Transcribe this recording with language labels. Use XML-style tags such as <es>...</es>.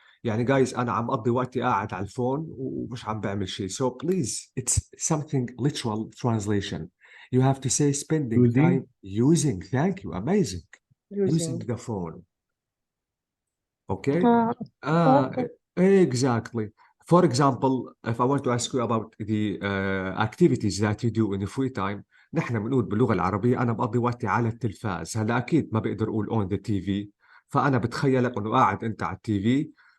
<ar>يعني جايز انا عم اقضي وقتي قاعد على الفون ومش عم بعمل شيء.</ar> <en>So please, it's something literal translation. You have to say spending time using. Thank you. Amazing. Using the phone. Okay? Okay. Exactly. For example, if I want to ask you about the activities that you do in the free time,</en> <ar>نحن بنقول باللغة العربية أنا بقضي وقتي على التلفاز. هلا أكيد ما بقدر أقول</ar> <en>on the TV،</en> <ar>فأنا بتخيلك إنه قاعد أنت على التي في.</ar>